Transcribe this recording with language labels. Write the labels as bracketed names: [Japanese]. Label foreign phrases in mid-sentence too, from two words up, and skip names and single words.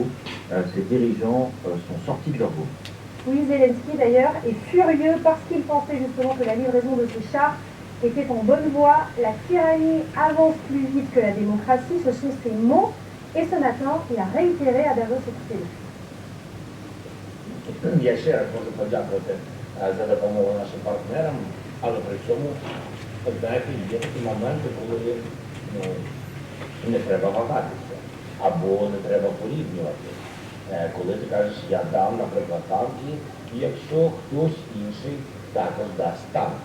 [French] Ces dirigeants sont sortis de leur groupe. Oui, Zelensky d'ailleurs est furieux parce qu'il pensait justement que la livraison de ces chars était en bonne voie. La tyrannie avance plus vite que la démocratie, ce sont ses mots. Et ce matin, il a réitéré à Davos, écoutez-le. [Ukrainian] Є ще раз можу подякувати за допомогу нашим партнерам, але при цьому, знаєте, є такі моменти, коли не треба вагатися, або не треба порівнювати. Коли ти кажеш, я дам, наприклад, танки, і якщо хтось інший також дасть танк.